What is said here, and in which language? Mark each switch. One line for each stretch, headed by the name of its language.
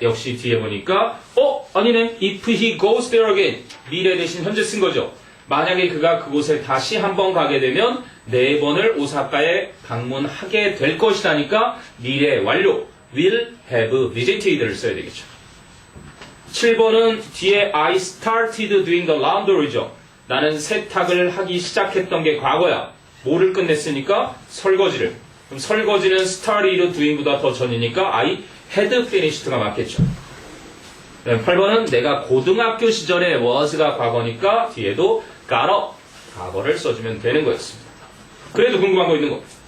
Korean: 역시 뒤에 보니까 아니네.
English: If he goes there again.
Korean: 미래 대신 현재 쓴 거죠. 만약에 그가 그곳에 다시 한번 가게 되면 4번을 오사카에 방문하게 될 것이라니까 미래 완료. will have visited를 써야 되겠죠. 7번은 뒤에
English: I started doing the laundry죠.
Korean: 나는 세탁을 하기 시작했던 게 과거야. 뭐를 끝냈으니까? 설거지를. 그럼 설거지는 started doing보다 더 전이니까
English: I had finished
Korean: 가 맞겠죠. 8번은 내가 고등학교 시절에 was가 과거니까 뒤에도 got up, 과거를 써주면 되는 거였습니다. 그래도 궁금한 거 있는 거.